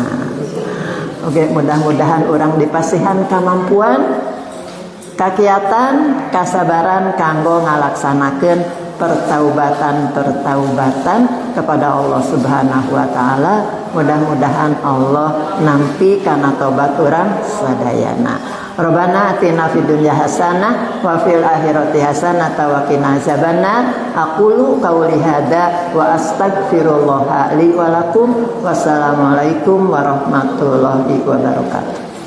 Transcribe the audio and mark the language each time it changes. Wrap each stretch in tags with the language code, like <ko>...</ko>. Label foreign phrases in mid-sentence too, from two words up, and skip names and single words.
<su>Oke, mudah-mudahan urang dipasihan kamampuan, kakiatan, kasabaran kanggo ngalaksanakeun pertaubatan kepada Allah</su> <ar>سبحانه وتعالى.</ar> <su>Mudah-mudahan Allah nampi kana tobat urang sadayana.</su> <ar>ربنا آتنا في الدنيا حسنة وفي الآخرة حسنة وقنا عذاب النار. أقول قولي هذا وأستغفر الله لي ولكم. والسلام عليكم ورحمة الله وبركاته.</ar>